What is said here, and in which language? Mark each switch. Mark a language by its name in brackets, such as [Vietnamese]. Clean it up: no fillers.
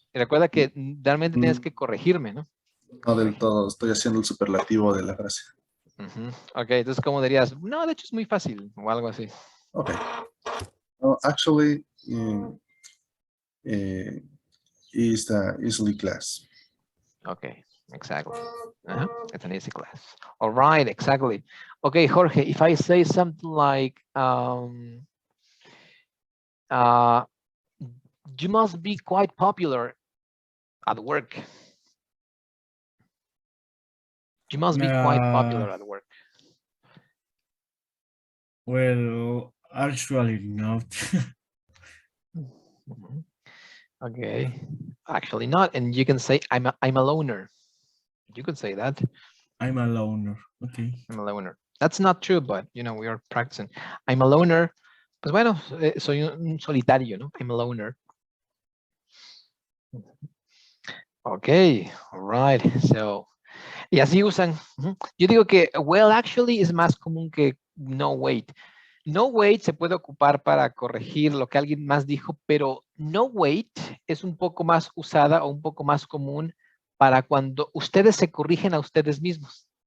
[Spanish] Y recuerda que realmente tienes que corregirme, ¿no? No del todo, estoy haciendo el superlativo de la frase. Ok, entonces, ¿cómo dirías? No, de hecho es muy fácil o algo así. [English] Okay. Well, actually, is the easily class. Okay, exactly. It's an easy class. All right, exactly. Okay, Jorge, if I say something like, you must be quite popular at work. You must be quite popular at work. Well, actually not. Mhm. Okay, actually not. And you can say, I'm a loner. You could say that. I'm a loner. Okay. I'm a loner. That's not true, but you know, we are practicing. I'm a loner. [Spanish] Pues bueno, soy un solitario, ¿no? I'm a loner. [English] Okay, all right. So, y así usan. [Spanish] Yo digo que well actually es más común que no wait. No wait se puede ocupar para corregir lo que alguien más dijo, pero no wait es un poco más usada o un poco más común para cuando ustedes se corrigen a ustedes mismos.